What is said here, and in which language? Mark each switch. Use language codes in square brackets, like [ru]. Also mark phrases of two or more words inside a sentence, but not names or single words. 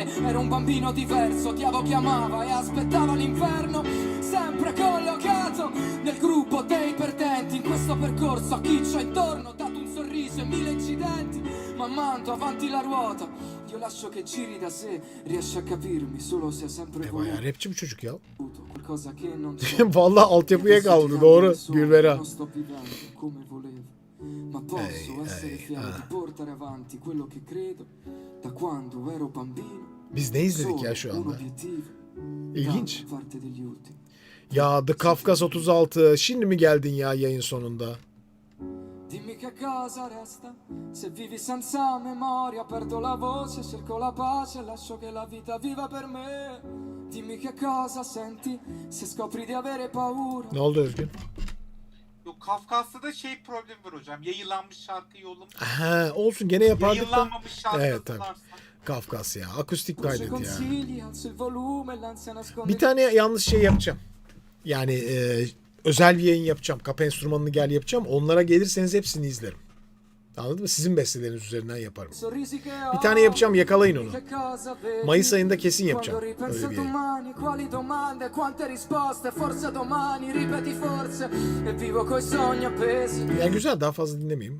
[it] Ero un bambino diverso, Diavo chiamava e aspettava l'inverno. Sempre collocato nel gruppo dei perdenti. In questo percorso a chi c'ho intorno ho dato un sorriso e 1000 incidenti. Ma mando avanti la ruota, io lascio che giri da sé. Riesci a capirmi solo se hai sempre [tr] Bayağı [it] voluto [tr] rapçi bu çocuk ya. [it] qualcosa che non c'è. [tr] Vallahi altyapıya kaldı. Doğru. Gülvera. [it] Non sto vivendo come volevo, ma posso essere fiero di portare avanti quello che credo da quando ero bambino. [tr] Biz ne izledik ya şu [it] Un [tr] anda? [it] obiettivo, [tr] İlginç. [it] da parte degli ultimi. [tr] Ya The Kafkas 36. Şimdi mi geldin ya yayın sonunda? [it] Dimmi che cosa resta, se vivi senza memoria, perdo la voce, cerco la pace, lascio che la vita viva per me. Dimmi che cosa senti, se scopri di avere paura. [tr] Ne oldu Özgün? Yok, Kafkas'ta da şey problemi var hocam. Yayınlanmış şarkı yollamış. Ha, olsun gene yapardık da. Yayınlanmamış şarkı Evet tabii. hazırlarsan. Kafkas ya. Akustik kaydet ya. [it] Consigli, alzo il volume, l'ansia nasconde. [tr] Bir tane yanlış şey yapacağım. Yani özel bir yayın yapacağım. Kapı enstrümanını gel yapacağım. Onlara gelirseniz hepsini izlerim. Anladın mı? Sizin besteleriniz üzerinden yaparım. Bir tane yapacağım, yakalayın onu. Mayıs ayında kesin yapacağım. Öyle bir yayın. Yani güzel, daha fazla dinlemeyeyim.